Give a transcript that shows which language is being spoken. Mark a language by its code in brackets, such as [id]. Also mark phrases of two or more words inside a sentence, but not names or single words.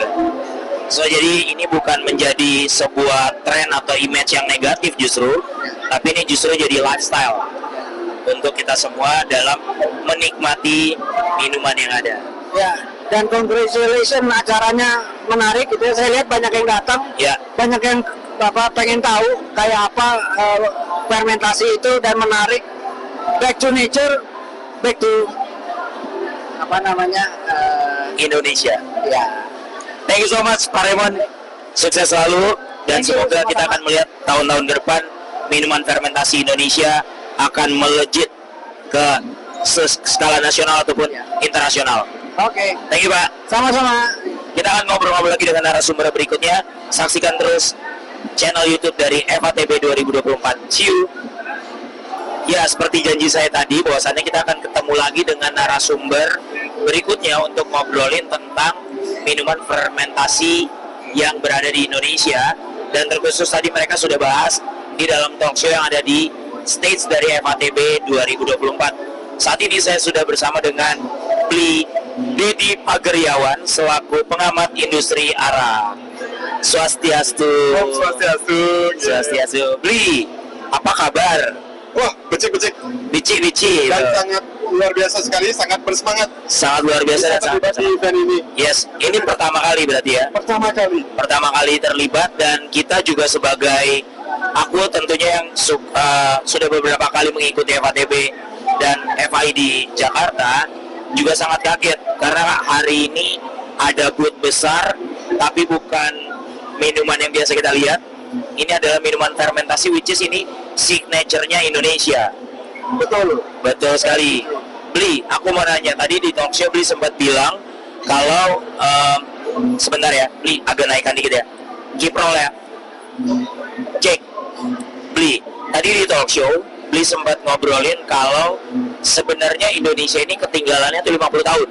[id] So jadi ini bukan menjadi sebuah tren atau image yang negatif justru, tapi ini justru jadi lifestyle untuk kita semua dalam menikmati minuman yang ada. Ya, dan congratulations, acaranya menarik gitu ya. Saya lihat banyak yang datang, Ya, banyak yang pengen tahu kayak apa fermentasi itu, dan menarik. [en] Back to nature, back to Indonesia. [id] ya. [en] Thank you so much Pak Raymond. [id] Sukses selalu dan [en] Thank you, [id] semoga kita sama-sama. akan melihat tahun-tahun ke depan minuman fermentasi Indonesia akan melejit ke skala nasional ataupun internasional. Oke, [en] Thank you Pak. [id] sama-sama. Kita akan ngobrol-ngobrol lagi dengan narasumber berikutnya. Saksikan terus channel YouTube dari FATB 2024. [en] See you. [id] Ya, seperti janji saya tadi, bahwasannya kita akan ketemu lagi dengan narasumber berikutnya untuk ngobrolin tentang minuman fermentasi yang berada di Indonesia. Dan terkhusus tadi mereka sudah bahas di dalam talkshow yang ada di stage dari FATB 2024. Saat ini saya sudah bersama dengan Bli Dedi Pageriawan selaku pengamat industri arak. [ban] Swastiastu. Om Swastiastu. Swastiastu. Bli, [id] apa kabar? Wah, [ban] becik-becik Bici. [id] dan sangat luar biasa sekali, sangat bersemangat Sangat luar biasa dan sangat terlibat di event ini. Yes, ini pertama kali berarti ya. Pertama kali. Pertama kali terlibat, dan kita juga sebagai aku tentunya yang sudah beberapa kali mengikuti FATB dan FI di Jakarta juga sangat kaget karena hari ini ada booth besar tapi bukan minuman yang biasa kita lihat. Ini adalah minuman fermentasi [en] which is [id] ini signature-nya Indonesia. Betul sekali. Bli, aku mau nanya, tadi di talkshow Bli sempat bilang kalau sebentar ya, Bli agak naikkan dikit ya. Kiprol ya. Cek. Bli, tadi di talkshow Bli sempat ngobrolin kalau sebenarnya Indonesia ini ketinggalannya tuh 50 tahun.